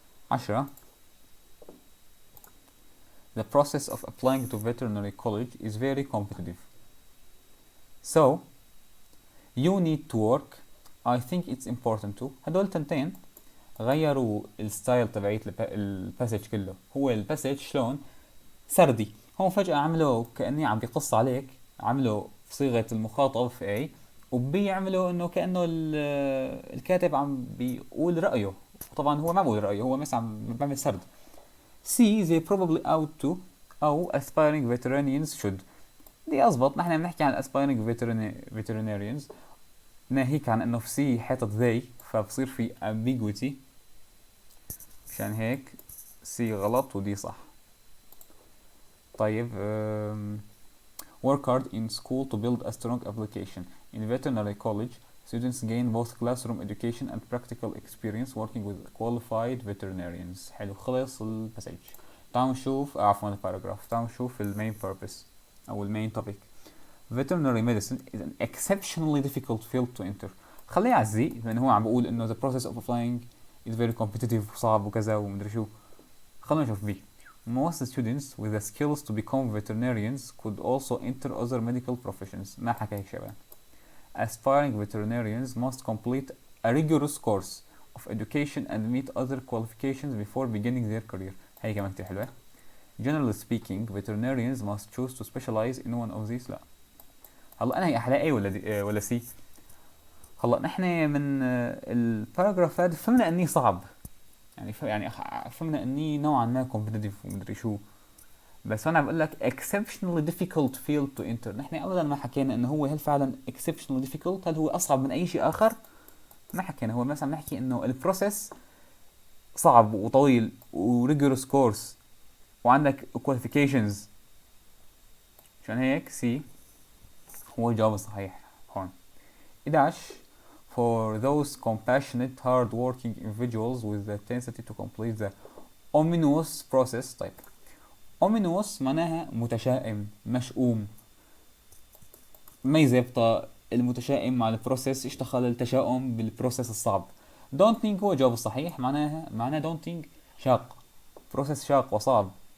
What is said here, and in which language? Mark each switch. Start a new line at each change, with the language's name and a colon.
English: 10. The process of applying to veterinary college is very competitive. So you need to work. I think it's important to.
Arabic: هدول تنتين غيروا الستايل تبعيت الباسج كله. هو الباسج شلون سردي، هون فجأة عملوا كأني عم بيقص عليك، عملوا في صيغة المخاطب في A، وبي عملوا انه كأنه الكاتب عم بيقول رأيه، طبعا هو ما بيقول رأيه، هو بس عم بيعمل سرد.
English: C they probably ought to
Arabic: أو
English: aspiring veterinarians should.
Arabic: دي أزبط، نحن بنحكي عن
English: aspiring veterinarians،
Arabic: ناهيك عن انه في C حاطط they، فبصير في ambiguity، عشان هيك C غلط ودي صح. طيب
English: work hard in school to build a strong application. In veterinary college, students gain both classroom education and practical experience working with qualified veterinarians.
Arabic: حلو، خلص الباسج. تعالوا نشوف عفوا الباراجراف، تعالوا نشوف المين purpose أو المين topic.
English: Veterinary medicine is an exceptionally difficult field to enter.
Arabic: خليه يعزي لأنه هو عم بقول إنه
English: the process of applying is very competitive
Arabic: وصعب وكذا ومدري شو. خلونا نشوف بي.
English: Most students with the skills to become veterinarians could also enter other medical professions.
Arabic: ما حكى هيك شباب.
English: Aspiring veterinarians must complete a rigorous course of education and meet other qualifications before beginning their career.
Arabic: هي كمان كتير حلوة.
English: Generally speaking, veterinarians must choose to specialize in one of these.
Arabic: لا. هلا أنا هي أحلى A ولا دي ولا C؟ هلا نحن من الباراجراف هذا فهمنا إني صعب. يعني فهمنا اني نوعا ما كومبتيتيف ومدري شو، بس انا بقول لك
English: exceptionally difficult field to enter.
Arabic: نحن ابدا ما حكينا انه هو هل فعلا
English: exceptionally difficult،
Arabic: هل هو اصعب من اي شيء اخر، ما حكينا. هو مثلا نحكي انه البروسيس صعب وطويل وريجورس كورس وعندك qualifications، عشان هيك سي هو الجواب الصحيح هون.
English: 11. For those compassionate, hard-working individuals with the tenacity to complete the ominous process.
Arabic: طيب ominous معناها متشائم، مشؤوم، ما يزبط المتشائم مع البروسيس، اشتغل التشاؤم بالبروسيس الصعب. daunting هو الجواب الصحيح، معناها daunting شاق، بروسيس شاق وصعب.